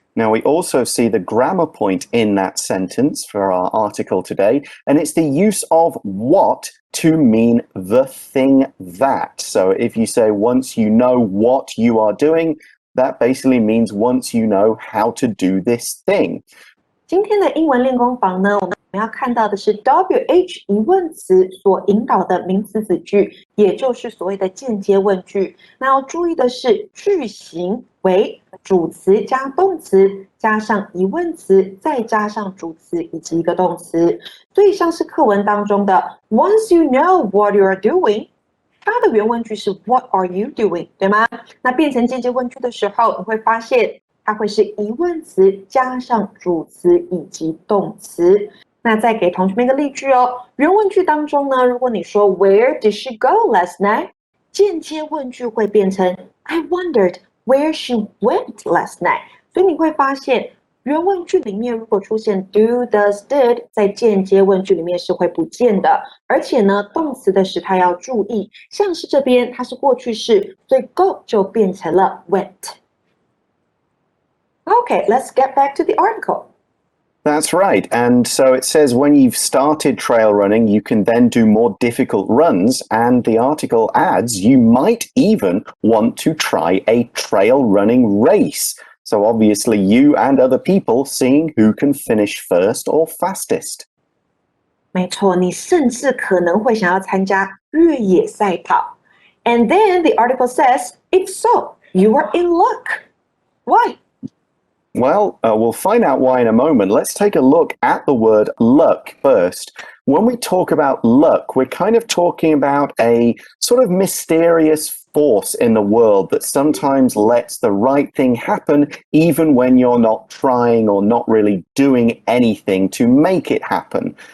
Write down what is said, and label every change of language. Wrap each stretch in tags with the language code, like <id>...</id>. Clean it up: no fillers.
<en>Now, we also see the grammar point in that sentence for our article today, and it's the use of what to mean the thing that. So if you say once you know what you are doing, that basically means once you know how to do this thing.</en> <zh>今天的英文练功房呢，我们要看到的是 WH 疑问词所引导的名词子句，也就是所谓的间接问句。那要注意的是，句型为主词加动词，加上疑问词，再加上主词以及一个动词。所以像是课文当中的 Once you know what you are doing，它的原文句是 What are you doing，对吗？那变成间接问句的时候，你会发现它会是疑问词加上主词以及动词。那再给同学们一个例句哦。原问句当中呢，如果你说 Where did she go last night？间接问句会变成 I wondered where she went last night。所以你会发现，原问句里面如果出现 do, does, did， 在间接问句里面是会不见的。而且呢，动词的时态要注意，像是这边它是过去式，所以 go 就变成了 went。 Okay, let's get back to the article.</zh> <en>That's right. And so it says when you've started trail running, you can then do more difficult runs. And the article adds you might even want to try a trail running race. So obviously you and other people seeing who can finish first or fastest.</en> <zh>没错，你甚至可能会想要参加越野赛跑。</zh> <en>And then the article says, if so, you are in luck. Why? Well, we'll find out why in a moment. Let's take a look at the word luck first. When we talk about luck, we're kind of talking about a sort of mysterious force in the world that sometimes lets the right thing happen even when you're not trying or not really doing anything to make it happen.</en>